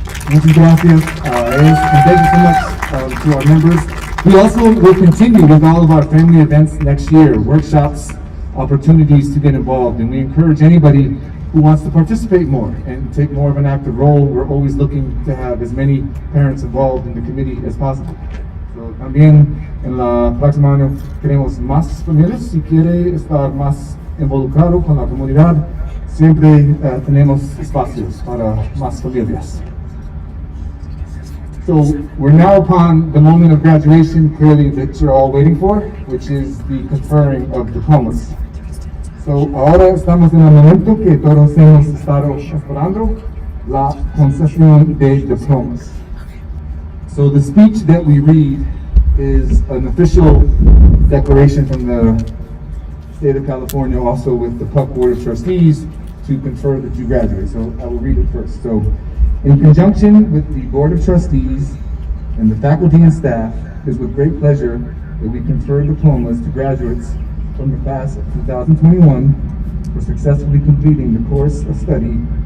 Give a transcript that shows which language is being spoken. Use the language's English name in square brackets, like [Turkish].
[Spanish] Muchas gracias, [English] and thank you so much to our members. We also will continue with all of our family events next year, workshops, opportunities to get involved, and we encourage anybody who wants to participate more and take more of an active role. We're always looking to have as many parents involved in the committee as possible. [Spanish] So, también en la próxima año queremos más familias. Si quiere estar más involucrado con la comunidad, siempre tenemos espacios para más familias. [English] So we're now upon the moment of graduation, clearly that you're all waiting for, which is the conferring of diplomas. [Spanish] So ahora estamos en el momento que todos hemos estado esperando, la concesión de diplomas. [English] So the speech that we read is an official declaration from the state of California, also with the PUC Board of Trustees, to confer that you graduate. So I will read it first. So, in conjunction with the Board of Trustees and the faculty and staff, it is with great pleasure that we confer diplomas to graduates from the class of 2021 for successfully completing the course of study